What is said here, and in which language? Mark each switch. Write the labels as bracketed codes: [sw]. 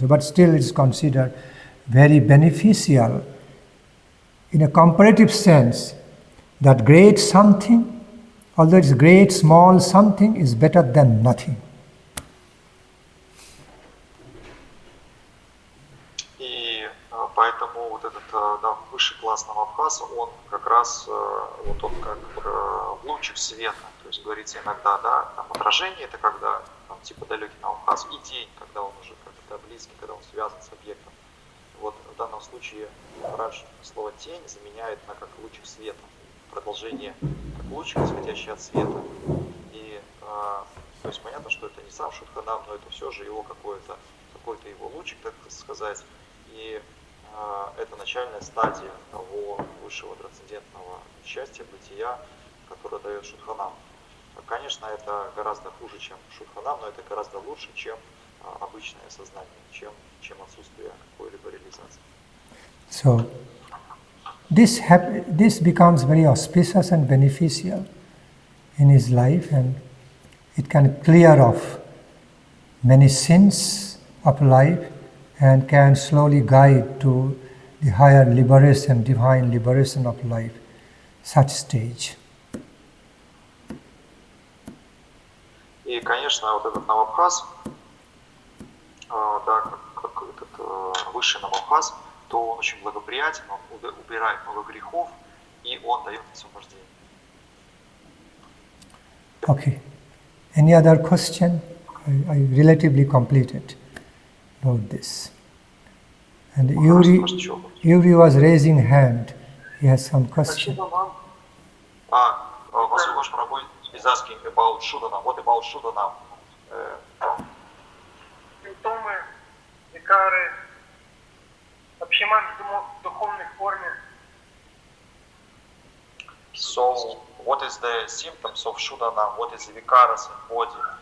[en] But still, it is considered very beneficial. In a comparative sense, that great something, although it's great, small something, is better than nothing. [ru] И поэтому вот этот высший класс Намабхаса, он как раз вот он как лучик света. То есть говорится иногда, да, там отражение это когда там, типа далекий Намабхас, и тень, когда он уже как-то близкий, когда он связан с объектом. Вот в данном случае раньше слово тень заменяет на как лучик света, продолжение, как лучик, исходящий от света. И то есть понятно, что это не сам Шудханам, но это все же его какой-то его лучик, так сказать. И это начальная стадия того высшего трансцендентного счастья, бытия, которое дает Шудханам. Конечно, это гораздо хуже, чем Шудханам, но это гораздо лучше, чем обычное сознание, чем отсутствие какой-либо реализации. [en] So, this becomes very auspicious and beneficial in his life, and it can clear off many sins of life and can slowly guide to the higher liberation, divine liberation of life, such stage. [ru] И, конечно, вот этот намабхас, да, как этот высший намабхас, то он очень благоприятен, он убирает много грехов, и он дает освобождение. [en] Okay. Any other question? I relatively completed about this. And Yuri was raising hand. He has some question. Vasubhash Prabhu is asking about Shuddhanam. What about Shuddhanam? [ru] Симптомы, викары, общеман в духовной форме. [en] So, what is the symptoms of Shuddhanam? What is the vikaras in body?